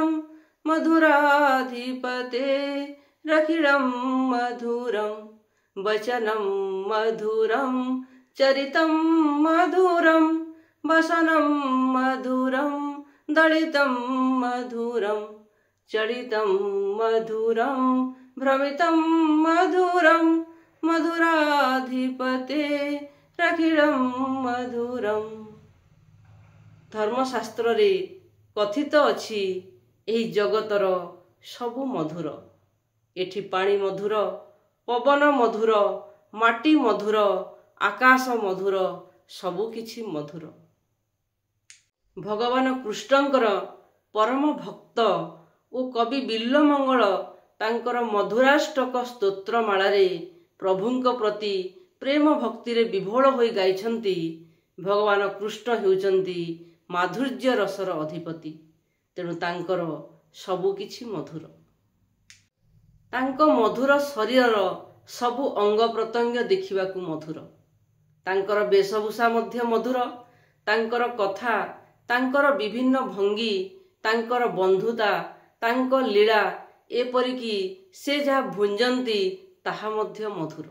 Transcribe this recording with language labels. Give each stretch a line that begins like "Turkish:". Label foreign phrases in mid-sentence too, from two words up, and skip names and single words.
Sanskrit: मधुराधिपते रखिलम मधुरम वचनम मधुरम चरितम मधुरम वसनम मधुरम दलितम मधुरम चलितम मधुरम भ्रमितम मधुरम मधुराधिपते रखिलम मधुरम।
Odia: ଧର୍ମଶାସ୍ତ୍ର ରେ କଥିତ ଅଛି ଏହି ଜଗତର ସବୁ ମଧୁର। ଏଠି ପାଣି ମଧୁର, ପବନ ମଧୁର, ମାଟି ମଧୁର, ଆକାଶ ମଧୁର, ସବୁ କିଛି ମଧୁର। ଭଗବାନ କୃଷ୍ଣଙ୍କର ପରମ ଭକ୍ତ ଓ କବି ବିଲ୍ଲମଙ୍ଗଳ ତାଙ୍କର ମଧୁରାଷ୍ଟକ ସ୍ତୋତ୍ରମାଳା ରେ ପ୍ରଭୁଙ୍କ ପ୍ରତି ପ୍ରେମ ଭକ୍ତି ରେ ବିଭୋଳ ହୋଇ ଗାଇଛନ୍ତି। ଭଗବାନ କୃଷ୍ଣ ହେଉଛନ୍ତି ମାଧୁର୍ଯ୍ୟ ରସର ଅଧିପତି, ତେଣୁ ତାଙ୍କର ସବୁ କିଛି ମଧୁର। ତାଙ୍କୁ ମଧୁର ଶରୀର ସବୁ ଅଙ୍ଗ ପ୍ରତ୍ୟଙ୍ଗ ଦେଖିବାକୁ ମଧୁର। ତାଙ୍କର ବେଶଭୂଷା ମଧ୍ୟ ମଧୁର। ତାଙ୍କର କଥା, ତାଙ୍କର ବିଭିନ୍ନ ଭଙ୍ଗୀ, ତାଙ୍କର ବନ୍ଧୁତା, ତାଙ୍କୁ ଲୀଳା, ଏପରିକି ସେ ଯାହା ଭୁଞ୍ଜନ୍ତି ତାହା ମଧ୍ୟ ମଧୁର।